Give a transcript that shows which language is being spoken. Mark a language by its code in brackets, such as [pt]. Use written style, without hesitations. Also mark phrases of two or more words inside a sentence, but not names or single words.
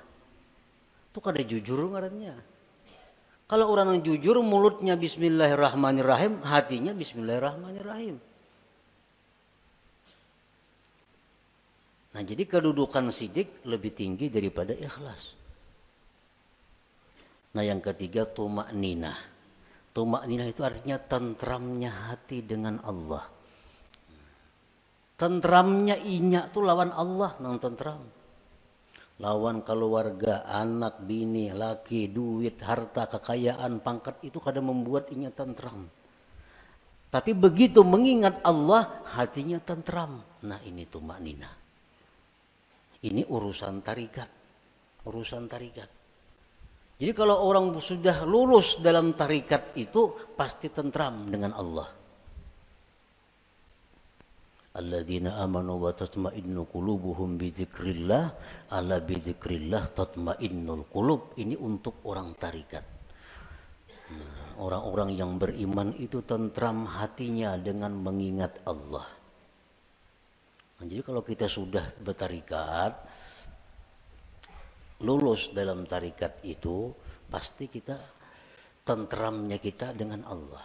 [bjn] Itu kada jujur ngarannya. [id] Kalau orang yang jujur mulutnya Bismillahirrahmanirrahim, hatinya Bismillahirrahmanirrahim. Nah, jadi kedudukan sidik lebih tinggi daripada ikhlas. Nah, yang ketiga tumakninah. Tumakninah itu artinya tentramnya hati dengan Allah. [bjn] Tentramnya inya tuh lawan Allah nang tentram. Lawan keluarga, anak, bini, laki, duit, harta, [id] kekayaan, pangkat itu kadang membuat inya tentram. Tapi begitu mengingat Allah, hatinya tentram. Nah, ini tumakninah. Ini urusan tarikat. Urusan tarikat. Jadi kalau orang sudah lulus dalam tarikat itu pasti tentram dengan Allah. [ar] الذين آمنوا وتطمئن قلوبهم بذكر الله ألا بذكر الله تطمئن القلوب. [id] Ini untuk orang tarikat. Nah, orang-orang yang beriman itu tentram hatinya dengan mengingat Allah. Nah, jadi kalau kita sudah bertarikat, lulus dalam tarikat itu, pasti kita tentramnya kita dengan Allah.